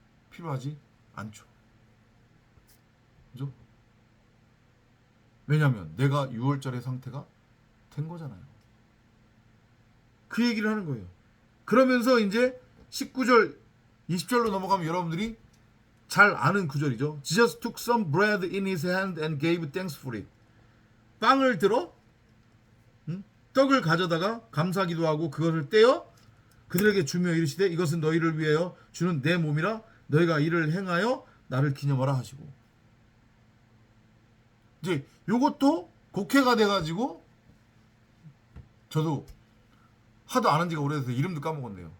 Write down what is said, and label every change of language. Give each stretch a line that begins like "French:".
Korean: 필요하지 않죠. 그죠? 왜냐하면 내가 유월절의 상태가 된 거잖아요. 그 얘기를 하는 거예요. 그러면서 이제 19절, 20절로 넘어가면 여러분들이 잘 아는 구절이죠.
English: Jesus took some bread in his hand and gave thanks for it.
Korean: 빵을 들어 떡을 가져다가 감사기도 하고 그것을 떼어 그들에게 주며 이르시되 이것은 너희를 위하여 주는 내 몸이라 너희가 이를 행하여 나를 기념하라 하시고. 이제 요것도 곡해가 돼가지고 저도 하도 안 한 지가 오래돼서 이름도 까먹었네요.